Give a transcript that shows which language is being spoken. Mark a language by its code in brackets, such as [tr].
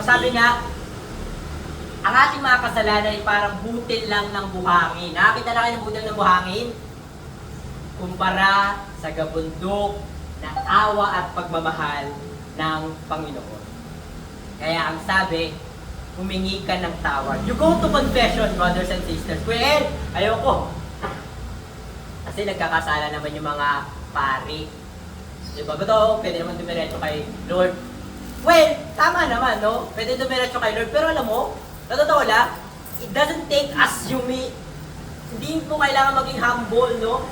[tl] Sabi nga, ang ating mga kasalanan ay parang butil lang ng buhangin. Nakakita na kayo ng butil ng buhangin? Kumpara sa gabundok na awa at pagmamahal ng Panginoon. Kaya ang sabi, humingi ka ng tawad. [en] You go to confession, brothers and sisters. [tl] Well, ayoko. Kasi nagkakasala naman yung mga pari. Diba? Bato, pwede naman dumiretso kay Lord. Well, tama naman, no? Pwede dumiretso kay Lord. Pero alam mo, sa totoo lang, [en] it doesn't take us [tl] hindi po kailangan maging humble, no?